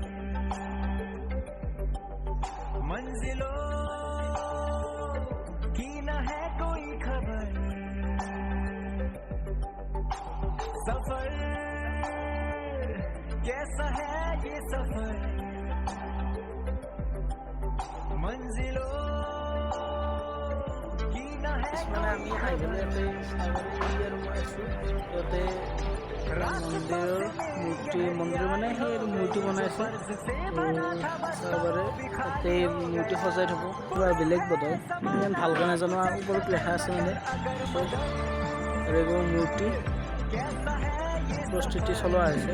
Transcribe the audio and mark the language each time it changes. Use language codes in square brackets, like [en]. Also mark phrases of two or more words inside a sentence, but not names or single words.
[hi] मंजिलों की न है कोई खबर सफर कैसा है ये सफर मंजिलों की न है [as] আমি আহিবলৈ ইয়াতে মন্দিৰৰ মানে সেই মূৰ্তি বনাইছে। চাবৰে তাতে মূৰ্তি সজাই থ'ব কিবা বেলেগ বোধহয় ইমান ভালকৈ নাজানো। ওপৰত লেখা আছে মানে আৰু এইবোৰ মূৰ্তি প্ৰস্তুতি চলোৱা হৈছে।